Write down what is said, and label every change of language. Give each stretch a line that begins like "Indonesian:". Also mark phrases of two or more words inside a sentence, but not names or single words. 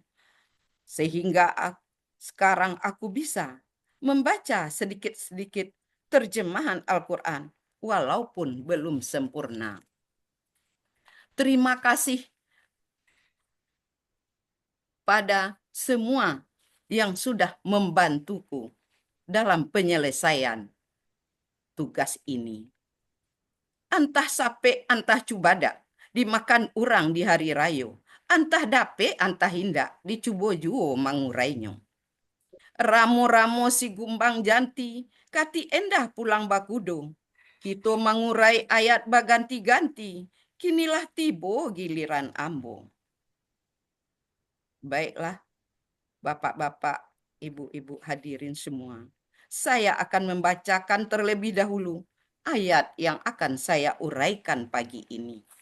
Indonesian: Sehingga sekarang aku bisa membaca sedikit-sedikit terjemahan Al-Quran walaupun belum sempurna. Terima kasih pada semua yang sudah membantuku dalam penyelesaian tugas ini.
Minangkabau: Antah sape, antah cubada, dimakan orang di hari rayo. Antah dape, antah hinda, dicubo juo mangurainya. Ramo-ramo si gumbang janti, kati endah pulang bakudo. Kito mangurai ayat baganti-ganti, kinilah tibo giliran ambo.
Indonesian: Baiklah, bapak-bapak, ibu-ibu hadirin semua. Saya akan membacakan terlebih dahulu ayat yang akan saya uraikan pagi ini.